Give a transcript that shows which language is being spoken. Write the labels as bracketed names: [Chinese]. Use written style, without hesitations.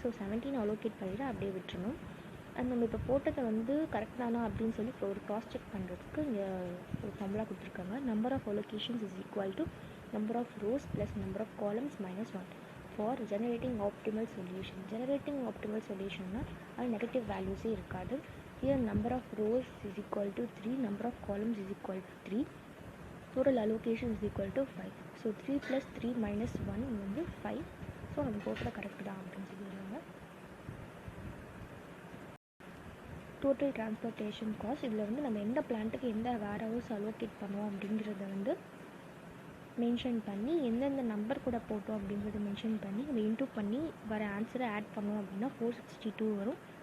[Tamil] So 17 allocate பண்ணிவிட்டு அப்படியே விட்டுறணும். அண்ட் நம்ம இப்போ போட்டதை வந்து கரெக்ட் தானா அப்படின்னு சொல்லி இப்போ ஒரு க்ராஸ் செக் பண்ணுறதுக்கு இங்கே ஒரு ஃபார்முலா கொடுத்துருக்காங்க. [English] Number of allocations is equal to number of rows plus number of columns -1 for generating optimal solution. [Tamil] Generating optimal சொல்யூஷன்னா அது நெகட்டிவ் வேல்யூஸே இருக்காது. [English] Here number of rows is equal to 3, number of columns is equal to 3, total allocation is equal to 5. So 3 plus 3 minus 1 [Tamil] வந்து [English] 5. [Tamil] So நம்ம போட்டதை correct தான் அப்படின்னு சொல்லிடுவாங்க. Total transportation cost இதில் வந்து நம்ம எந்த பிளான்ட்டுக்கு எந்த வேர் ஹவுஸ் அலோகேட் பண்ணுவோம் அப்படிங்கிறத வந்து மென்ஷன் பண்ணி எந்தெந்த நம்பர் கூட போட்டோம் அப்படிங்கிறத மென்ஷன் பண்ணி நம்ம இன்டூ பண்ணி வர ஆன்சரை ஆட் பண்ணோம் அப்படின்னா 462 வரும்.